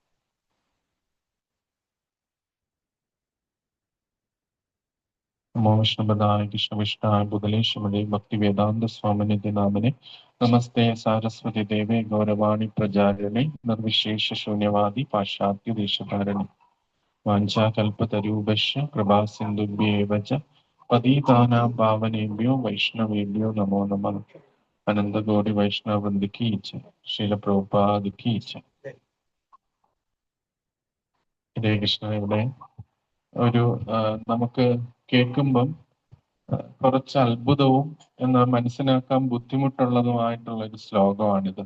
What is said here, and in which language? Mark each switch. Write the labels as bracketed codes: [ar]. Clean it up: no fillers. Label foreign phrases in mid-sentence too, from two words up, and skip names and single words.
[sa] നമോ വിഷ്ണുപദായ കൃഷ്ണവിഷ്ണായ ബുധലേ ശ്രീമതേ ഭക്തിവേദാന്ത സ്വാമിനിധി നാമിനെ. നമസ്തേ സാരസ്വതി ദേവേ ഗൗരവാണി പ്രചാരിണേ നിർവിശേഷ ശൂന്യവാദി പാശ്ചാത്യ ദേശധാരണി. വാഞ്ചാകൽപതരൂപശ്ച കൃപാസിന്ധുഭ്യേവ ച പതിതാനാം പാവനേഭ്യോ വൈഷ്ണവേഭ്യോ നമോ നമഃ. അനന്തകോടി വൈഷ്ണവവൃന്ദ കീ ജയ്. ശ്രീല പ്രഭുപാദ കീ ജയ്. ഹരേ കൃഷ്ണ. [ml] ഇവിടെ ഒരു നമുക്ക് കേൾക്കുമ്പം കുറച്ച് അത്ഭുതവും എന്നാൽ മനസ്സിലാക്കാൻ ബുദ്ധിമുട്ടുള്ളതുമായിട്ടുള്ള ഒരു ശ്ലോകമാണിത്.